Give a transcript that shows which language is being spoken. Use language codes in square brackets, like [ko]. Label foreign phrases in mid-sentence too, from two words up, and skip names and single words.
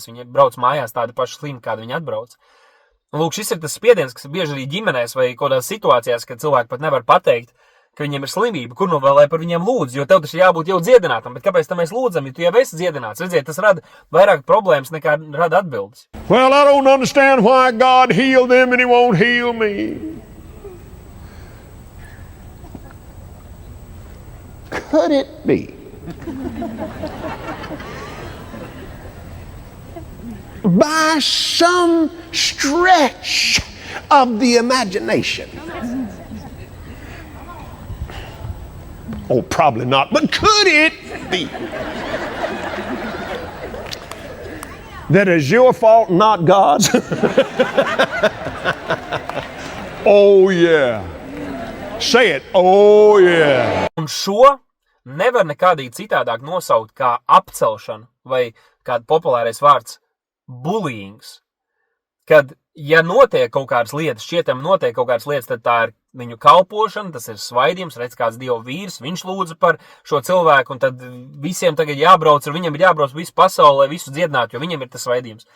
[lv] Viņi brauc mājās tādi paši slimi, kādi viņi atbrauc. Un lūk, šis ir tas spiediens, kas ir bieži arī ģimenēs vai kādās situācijās, kad cilvēki pat nevar pateikt, ka viņiem ir slimība, kur nu vēl lai par viņiem lūdz, jo tev taču jābūt jau dziedinātam. Bet kāpēc tam mēs lūdzam, ja tu jau esi dziedināts? Redziet, tas rada vairāk problēmas nekā rada atbildes. [en] Well, I don't understand why God healed them and he won't heal me. Could it be by some stretch of the imagination. Oh, probably not, but could it be that is your fault, not God's? Oh, yeah. Say it. Oh, yeah. [lv] Un šo nevar nekādīgi citādāk nosaukt kā apcelšanu vai kāds populārais vārds bullyings. Kad, ja notiek kaut kādas lietas, šķietam notiek kaut kādas lietas, tad tā ir viņu kalpošana, tas ir svaidījums, redz kāds Dieva vīrs, viņš lūdza par šo cilvēku, un tad visiem tagad jābrauc, ar viņam ir jābrauc visu pasauli, lai visu dziedinātu, jo viņam ir tas svaidījums.